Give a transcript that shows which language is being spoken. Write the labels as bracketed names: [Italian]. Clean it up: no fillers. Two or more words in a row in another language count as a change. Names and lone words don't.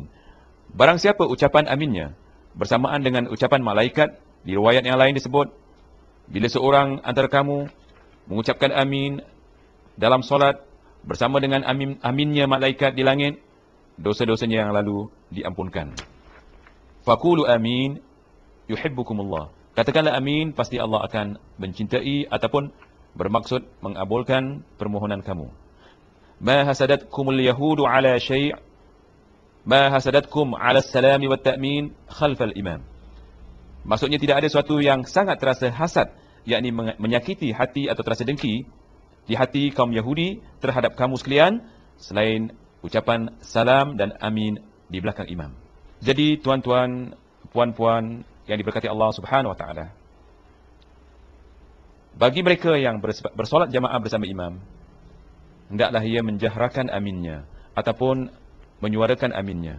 [Malay] Barang siapa ucapan aminnya bersamaan dengan ucapan malaikat, di riwayat yang lain disebut, bila seorang antara kamu mengucapkan amin dalam solat bersama dengan aminnya malaikat di langit, dosa-dosanya yang lalu diampunkan. [Arabic] فقولوا آمين يحبكم الله. [Malay] Katakanlah amin, pasti Allah akan mencintai ataupun bermaksud mengabulkan permohonan kamu. [Arabic] ما حسدتكم اليهود على شيء ما حسدتكم على السلام والتأمين خلف الإمام. [Malay] Maksudnya tidak ada sesuatu yang sangat terasa hasad, yakni menyakiti hati atau terasa dengki di hati kaum Yahudi terhadap kamu sekalian selain ucapan salam dan amin di belakang imam. Jadi tuan-tuan, puan-puan yang diberkati Allah [Arabic] سبحانه وتعالى, [Malay] bagi mereka yang bersolat jamaah bersama imam, hendaklah ia menjahrakan aminnya ataupun menyuarakan aminnya.